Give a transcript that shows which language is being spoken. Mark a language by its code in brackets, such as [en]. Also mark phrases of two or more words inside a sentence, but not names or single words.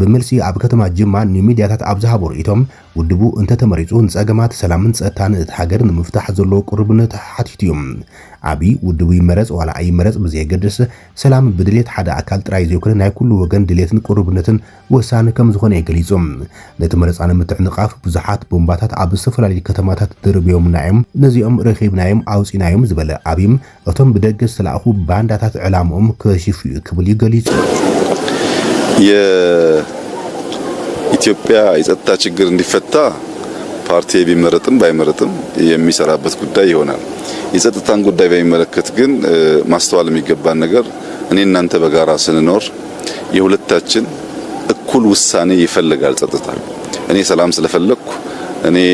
[ti] መልሲ ኣብ ከተማ ጅማ ንሚድያታት ኣብ ዝሃቦ ርእይቶም ውድቡ እንተተመሪጹ ንጸገማት ሰላምን ጸጥታን እቲ ሃገር ንምፍታሕ ዘሎ ቁርብነት ሓቲቱ እዮም አብይ ውድቡ ይመረጽ ዋላ ኣይመረጽ ብዘይገድስ ሰላም ብድሌት ሓደ ኣካል ጥራይ ዘይኮነ ናይ ኩሉ ወገን ድሌትን ቁርብነትን ወሳኒ ከም ዝኾነ ይገልጹ ነቲ መረጻነ ምትዕንቃፍ ብዙሓት ቦምባታት ኣብ ዝተፈላለዩ ከተማታት ድርብዮም ናዮም ነዚኦም ረኺብናዮም ኣውጺናዮም ዝበለ አብይም እቶም ብደገ ዝተላእኹ ባንዳታት ዕላምኦም ከሽፉ ክብል ይገልጹ [am] የኢትዮጵያ የጸጥታ ችግር እንዲፈታ ፓርቲ ቢመረጥም ባይመረጥም የሚሰራበት ጉዳይ ይሆናል። የጸጥታን ጉዳይ በሚመለከት ግን ማስተዋል የሚገባን ነገር እኔ እናንተ በጋራ ስንኖር የሁለታችን እኩል ውሳኔ ይፈልጋል ጸጥታ። እኔ ሰላም ስለፈለኩ እኔ